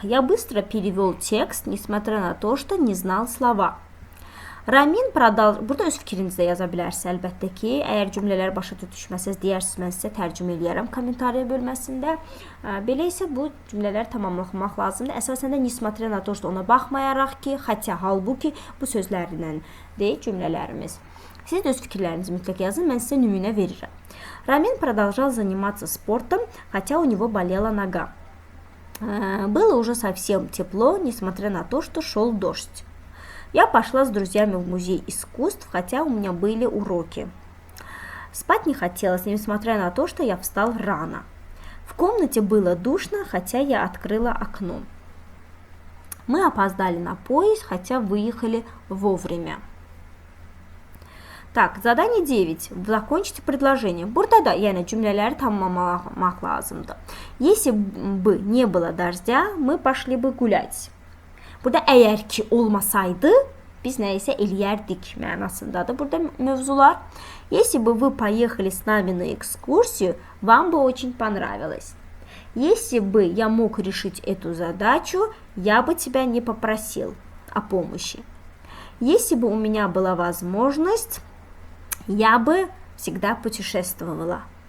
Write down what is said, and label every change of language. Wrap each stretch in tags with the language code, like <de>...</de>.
<ru>Я быстро перевел текст, несмотря на то, что не знал слова.</ru> <az>Ramin burada öz fikrinizi də yaza bilərsiniz əlbəttə ki. Əgər cümlələr başa düşməsəz, deyərsiniz, mən sizə tərcümə eləyərəm kommentariya bölməsində. Belə isə bu cümlələri tamamlamaq lazımdır. Əsasən də</az> <ru>несмотря на то, что</ru> <az>ona baxmayaraq ki, хотя, halbuki bu sözlərlə deyil cümlələrimiz. Siz də öz fikirlərinizi mütləq yazın, mən sizə nümunə verirəm.</az> <ru>Ramin продолжал заниматься спортом, хотя у него болела нога. Было уже совсем тепло, несмотря на то, что шел дождь. Я пошла с друзьями в музей искусств, хотя у меня были уроки. Спать не хотелось, несмотря на то, что я встал рано. В комнате было душно, хотя я открыла окно. Мы опоздали на поезд, хотя выехали вовремя. Так, задание 9. Закончите предложение.</ru> <az>Burada da yəni cümlələri tamamlamaq lazımdır.</az> <ru>Если бы не было дождя, мы пошли бы гулять.</ru> <az>Burada əgər ki olmasaydı, biz nə isə eləyərdik mənasındadır burada mövzular.</az> <ru>Если бы вы поехали с нами на экскурсию, вам бы очень понравилось. Если бы я мог решить эту задачу, я бы тебя не попросил о помощи. Если бы у меня была возможность, я бы всегда путешествовала.</ru>